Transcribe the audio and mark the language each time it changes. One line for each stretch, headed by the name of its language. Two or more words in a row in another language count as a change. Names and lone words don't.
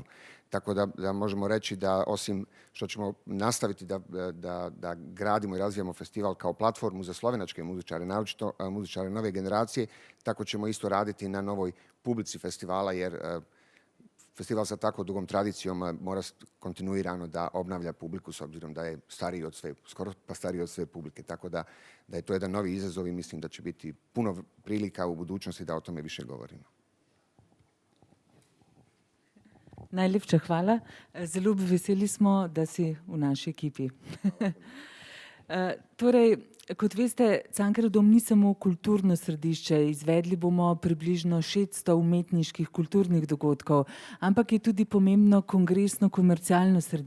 Bosnian: Tako da možemo reći da osim što ćemo nastaviti da gradimo i razvijamo festival kao platformu za slovenačke muzičare, naročito muzičare nove generacije, tako ćemo isto raditi na novoj publici festivala, jer festival sa tako dugom tradicijom mora kontinuirano da obnavlja publiku, s obzirom da je stariji od sve, skoro pa stariji od sve publike. Tako da je to jedan novi izazov i mislim da će biti puno prilika u budućnosti da o tome više govorimo.
Slovenian: Najlepša hvala. Zelo veseli smo, da si v naši ekipi. Torej, kot veste, Cankarjev dom ni samo kulturno središče, izvedli bomo približno 600 umetniških kulturnih dogodkov, ampak je tudi pomembno kongresno-komercialno središče.